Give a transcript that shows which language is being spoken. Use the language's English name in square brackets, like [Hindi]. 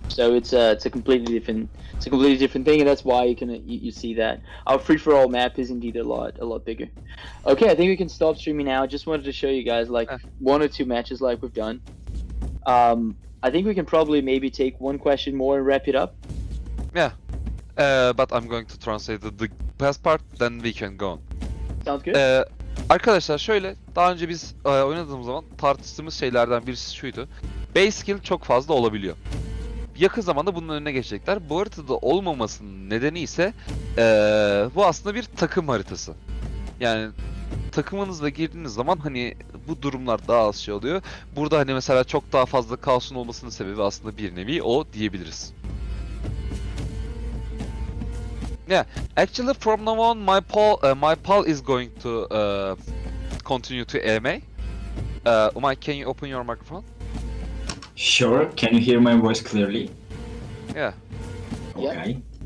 [English] So it's a completely different thing, and that's why you see that our free-for-all map is indeed a lot bigger. Okay, I think we can stop streaming now. Just wanted to show you guys like 1 or 2 matches like we've done. I think we can probably maybe take one question more and wrap it up. Yeah. But I'm going to translate the past part, then we can go on. Sounds good. [Turkish] Arkadaşlar şöyle, daha önce biz oynadığımız zaman tartıştığımız şeylerden birisi şuydu. Base skill çok fazla olabiliyor. Yakın zamanda bunun önüne geçecekler. Bu haritada olmamasının nedeni ise bu aslında bir takım haritası. Yani takımınızla girdiğiniz zaman hani bu durumlar daha az şey oluyor. Burada hani mesela çok daha fazla kaosun olmasının sebebi aslında bir nevi o diyebiliriz. [English] Yeah, actually from now on my pal is going to continue to AMA. Umay, can you open your microphone? Sure. Can you hear my voice clearly? Yeah. Okay.